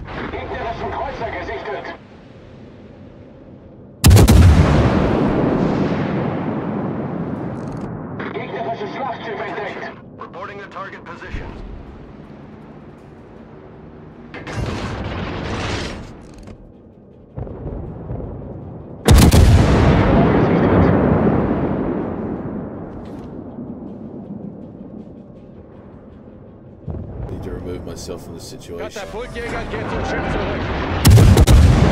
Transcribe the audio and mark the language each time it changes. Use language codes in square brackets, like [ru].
[de] Gegnerischen Kreuzer gesichtet. Gegnerisches Schlachtschiff entdeckt. [en] Reporting the target position. Need to remove myself from the situation. [de] Katapultjäger geht zum Schiff zurück.